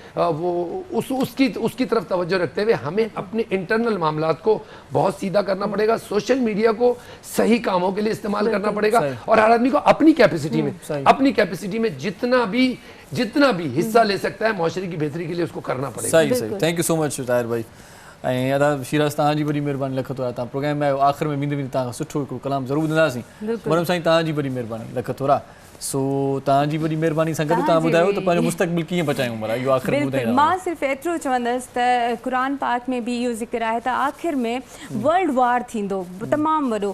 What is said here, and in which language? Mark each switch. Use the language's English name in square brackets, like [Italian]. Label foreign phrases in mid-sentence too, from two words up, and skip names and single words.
[Urdu] وہ اس کی طرف توجہ رکھتے ہوئے ہمیں اپنے انٹرنل معاملات کو بہت سیدھا کرنا پڑے گا. [English] social media [Urdu] کو صحیح کاموں کے لیے استعمال کرنا پڑے گا, اور ہر آدمی کو اپنی کیپیسٹی میں جتنا بھی حصہ لے سکتا ہے معاشرے کی بہتری کے لیے اس کو کرنا پڑے گا. صحیح. [English] thank you so much طاہر بھائی. [Sindhi] ऐं अदा शिराज तव्हांजी वॾी महिरबानी लख थोरा. तव्हां प्रोग्राम में आयो, आख़िर में वेंदे वेंदे तव्हां खां सुठो हिकिड़ो कलाम ज़रूरु ॾींदासीं. मरम साईं तव्हांजी वॾी महिरबानी लख थोरा. सो तव्हांजी वॾी महिरबानी सां गॾु तव्हां ॿुधायो त पंहिंजो मुस्तक़बिल कीअं बचायूं. भला इहो आख़िर में ॿुधाईंदा. मां सिर्फ़ु एतिरो चवंदसि त क़ुरान पाक में बि इहो ज़िक्र आहे त आख़िर में [English] world war [Sindhi] थींदो तमामु वॾो.